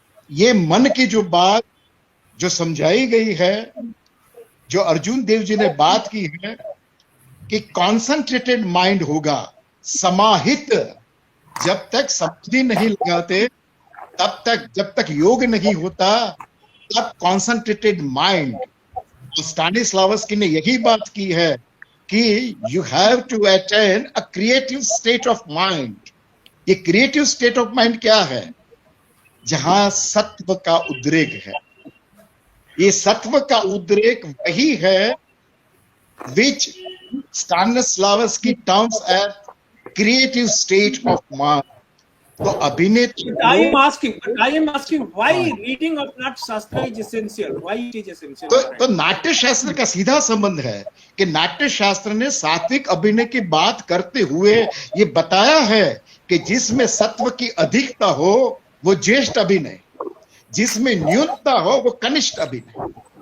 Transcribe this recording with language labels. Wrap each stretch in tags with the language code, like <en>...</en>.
<hi>ये मन की जो बात जो समझाई गई है, जो अर्जुन देव जी ने बात की है कि कॉन्सेंट्रेटेड माइंड होगा, समाहित, जब तक समाधि नहीं लगाते तब तक, जब तक योग नहीं होता तब कॉन्सेंट्रेटेड माइंड। स्टानिस्लावस्की ने यही बात की है कि</hi> <en>You have to attain a creative state of mind.</en> <hi>ये क्रिएटिव स्टेट ऑफ माइंड क्या है? जहां सत्व का उद्रेक है। ये सत्व का उद्रेक वही है</hi> <en>which Stanislavski terms as creative state of mind.</en> <hi>तो अभिनेत्री,</hi> <en>I am asking why reading of Natya Shastra is essential? Why it is essential?</en> <hi>तो नाट्य शास्त्र का सीधा संबंध है कि नाट्य शास्त्र ने सात्विक अभिनय की बात करते हुए ये बताया है कि जिसमें सत्व की अधिकता हो वो ज्येष्ठ अभिनय, जिसमें न्यूनता हो वो कनिष्ठ अभिनय।</hi>